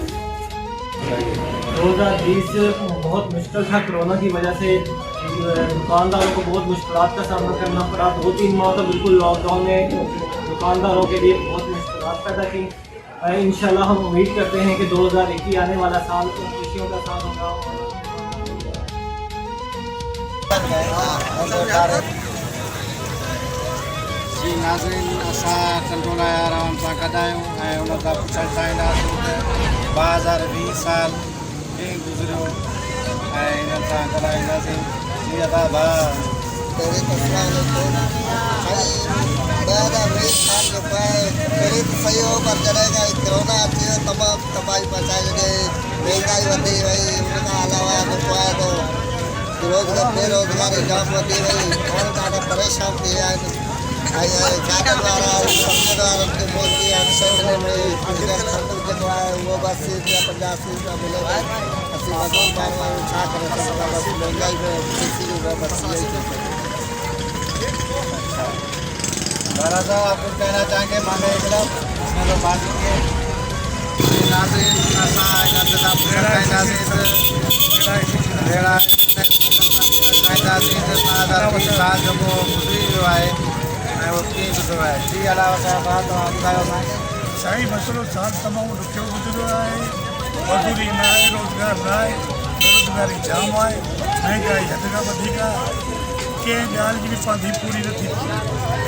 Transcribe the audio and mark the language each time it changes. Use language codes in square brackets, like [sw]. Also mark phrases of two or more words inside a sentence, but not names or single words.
[hi] 2020 बहुत मुश्किल था, कोरोना की वजह से दुकानदारों को बहुत मुश्किलात का सामना करना पड़ा। 2-3 माह तो बिल्कुल लॉकडाउन ने दुकानदारों के लिए बहुत मुश्किलात पैदा की। इंशाल्लाह हम उम्मीद करते हैं कि 2021 आने वाला साल खुशियों का साल होगा। [sd] जी नाज़रीन, असां कंट्रोल आराम सां गॾायूं ऐं उन खां पुछणु चाहींदासीं त 2020 साल कीअं गुज़रियो ऐं हिननि सां ॻाल्हाईंदासीं। जी अदा भाउ 2020 साल के पहले तो सही हो, पर जॾहिं कोरोना अची वियो तमामु तबाही मचाई छॾी, महांगाई वधी वई, उनखां अलावा जेको आहे तो बेरोज़गारी जाम वधी वई, माण्हू ॾाढा परेशान थी विया आहिनि। जागण वारा सब्जियुनि वारनि खे मोदी सेंटर में जेको आहे उहो बसि 50 रुपया मिले। असीं मज़दूर माण्हू आहियूं, छा करे सघंदा, बसि महांगाई में बसि यही [hi] दादा साहब आप कुछ कहना चाहेंगे? मांगे एक तो बात कीजिए। [sd] नाज़रीन, असां हिननि सां पुछणु चाहींदासीं त 2020 साल जेको गुज़री वियो आहे ऐं उहो कीअं गुज़रियो आहे। जी अलावा साहिब तव्हां ॿुधायो असांखे। साईं मसइलो साल तमामु ॾुखियो गुज़रियो आहे, मज़दूरी न आहे, रोज़गार न आहे, बेरोज़गारी जाम आहे, महांगाई हद खां वधीक आहे, कंहिं ॻाल्हि जी बि पांधी पूरी नथी थिए।